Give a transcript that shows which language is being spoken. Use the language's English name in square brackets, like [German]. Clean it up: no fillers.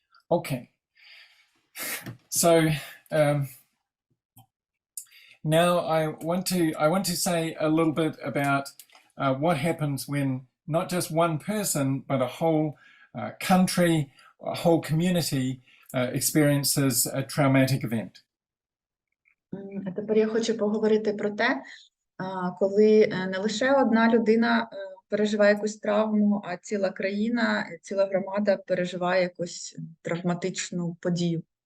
[English] Okay. So now I want to say a little bit about what happens when not just one person, but a whole country, a whole community experiences a traumatic event. [Ukrainian] А тепер я хочу поговорити про те, коли не лише одна людина переживає якусь травму, а ціла країна, ціла громада переживає якусь травматичну подію.